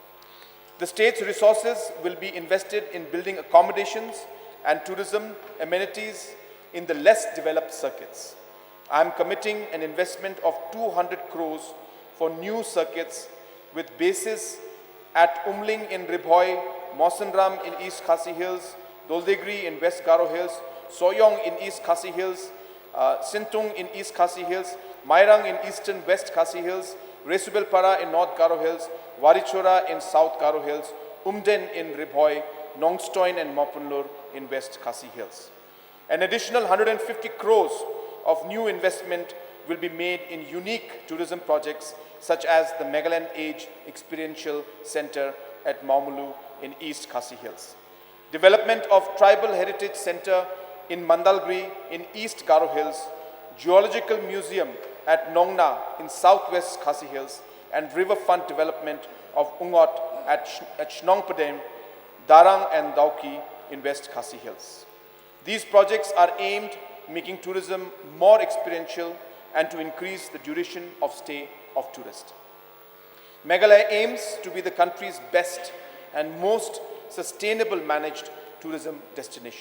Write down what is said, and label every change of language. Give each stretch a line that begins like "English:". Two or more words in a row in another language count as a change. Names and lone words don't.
English: The state's resources will be invested in building accommodations and tourism amenities in the less developed circuits. I am committing an investment of 200 crores for new circuits with bases at Umling in Ribhoi, Mawsynram in East Khasi Hills, Doldegri in West Garo Hills, Soyong in East Khasi Hills, Sintung in East Khasi Hills, Mairang in Eastern West Khasi Hills, Resubelpara in North Garo Hills, Warichora in South Garo Hills, Umden in Ribhoi, Nongstoin and Mopunlur in West Khasi Hills. An additional 150 crores of new investment will be made in unique tourism projects such as the Meghalaya Age Experiential Center at Maumulu in East Khasi Hills. Development of Tribal Heritage Center in Mandalgri in East Garo Hills, Geological Museum at Nongna in Southwest Khasi Hills, and riverfront development of Ungot at Shnongpadem, Darang and Dauki in West Khasi Hills. These projects are aimed making tourism more experiential and to increase the duration of stay of tourists. Meghalaya aims to be the country's best and most sustainable managed tourism destination.